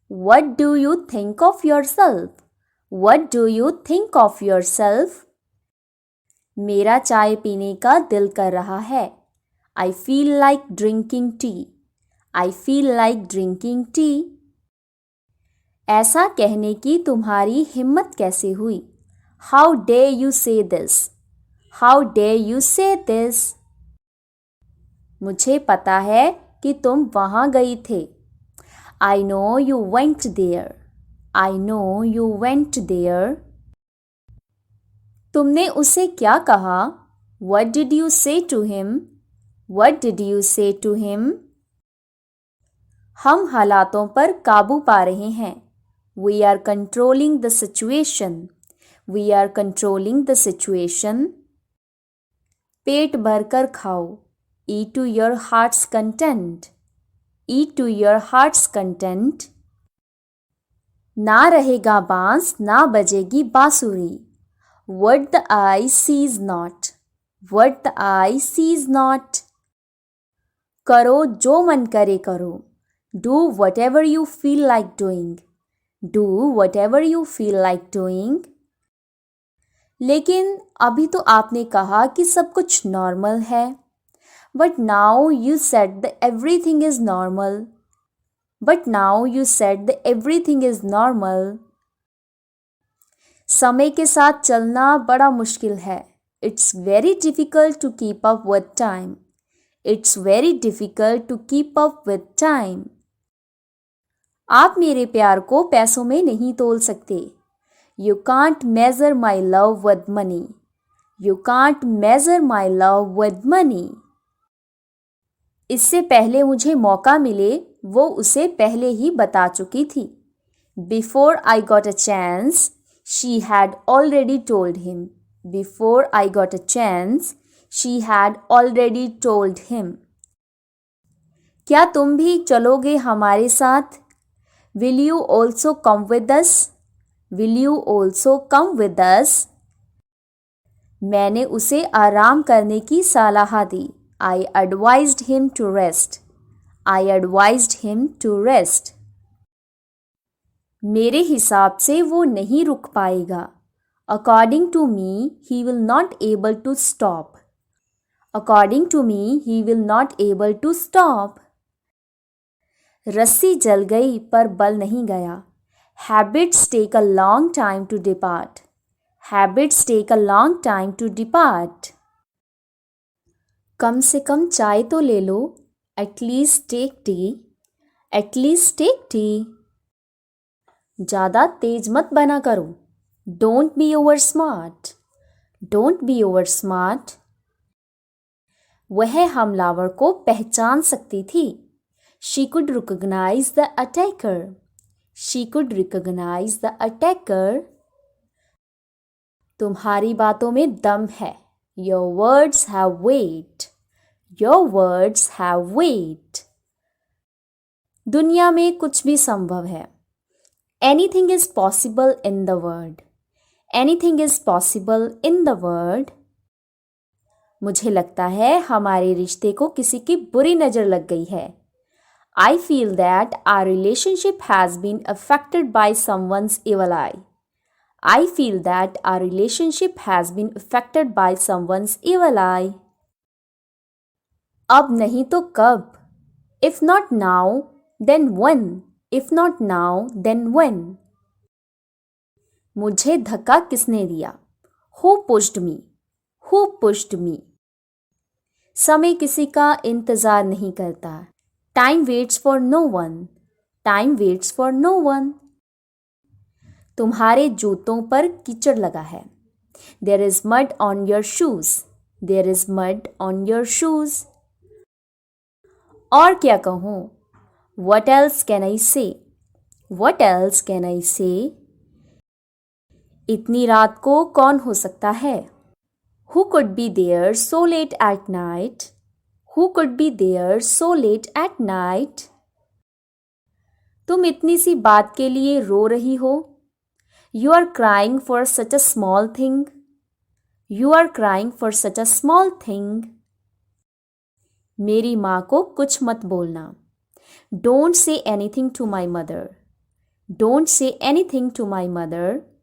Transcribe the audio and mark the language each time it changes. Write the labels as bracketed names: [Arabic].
[English] What do you think of yourself? What do you think of yourself? [Hindi] मेरा चाय पीने का दिल कर रहा है। [English] I feel like drinking tea. I feel like drinking tea. [Hindi] ऐसा कहने की तुम्हारी हिम्मत कैसे हुई? [English] How dare you say this? How dare you say this? [Hindi] मुझे पता है कि तुम वहाँ गई थे। [English] I know you went there. I know you went there. [Hindi] तुमने उसे क्या कहा? [English] What did you say to him? What did you say to him? [Hindi] हम हालातों पर काबू पा रहे हैं। [English] We are controlling the situation. We are controlling the situation. [Hindi] पेट भरकर खाओ। [English] Eat to your heart's content. Eat to your heart's content. [Hindi] ना रहेगा बांस ना बजेगी बांसुरी। [English] What the eye sees not. What the eye sees not. [Hindi] करो जो मन करे करो। [English] Do whatever you feel like doing. Do whatever you feel like doing. [Hindi] लेकिन अभी तो आपने कहा कि सब कुछ नॉर्मल है। [English] But now you said that everything is normal. But now you said that everything is normal. [Hindi] समय के साथ चलना बड़ा मुश्किल है। [English] It's very difficult to keep up with time. It's very difficult to keep up with time. [Hindi] आप मेरे प्यार को पैसों में नहीं तोल सकते। [English] You can't measure my love with money. You can't measure my love with money. [Hindi] इससे पहले मुझे मौका मिले वो उसे पहले ही बता चुकी थी। [English] Before I got a chance, she had already told him. Before I got a chance, she had already told him. [Hindi] क्या तुम भी चलोगे हमारे साथ? [English] Will you also come with us? Will you also come with us? [Hindi] मैंने उसे आराम करने की सलाह दी. [English] I advised him to rest. I advised him to rest. [Hindi] मेरे हिसाब से वो नहीं रुक पाएगा. [English] According to me, he will not able to stop. According to me, he will not able to stop. [Hindi] रस्सी जल गई पर बल नहीं गया. [English] Habits take a long time to depart. Habits take a long time to depart. [Hindi] कम से कम चाय तो ले लो. [English] At least take tea. At least take tea. [Hindi] ज़्यादा तेज मत बना करो. [English] Don't be over smart. Don't be over smart. [Hindi] वह हमलावर को पहचान सकती थी. [English] She could recognize the attacker. She could recognize the attacker. [Hindi] तुम्हारी बातों में दम है. [English] Your words have weight. Your words have weight. [Hindi] दुनिया में कुछ भी संभव है. [English] Anything is possible in the world. Anything is possible in the world. [Hindi] मुझे लगता है हमारे रिश्ते को किसी की बुरी नज़र लग गई है. [English] I feel that our relationship has been affected by someone's evil eye. I feel that our relationship has been affected by someone's evil eye. [Hindi] अब नहीं तो कब? [English] If not now, then when? If not now, then when? [Hindi] मुझे धक्का किसने दिया? [English] Who pushed me? Who pushed me? [Hindi] समय किसी का इंतज़ार नहीं करता. [English] Time waits for no one. Time waits for no one. [Hindi] तुम्हारे जूतों पर कीचड़ लगा है. [English] There is mud on your shoes. There is mud on your shoes. [Hindi] और क्या कहूँ? [English] What else can I say? What else can I say? [Hindi] इतनी रात को कौन हो सकता है? [English] Who could be there so late at night? Who could be there so late at night? [Hindi] तुम इतनी सी बात के लिए रो रही हो. [English] You are crying for such a small thing. You are crying for such a small thing. [Hindi] मेरी माँ को कुछ मत बोलना. [English] Don't say anything to my mother. Don't say anything to my mother.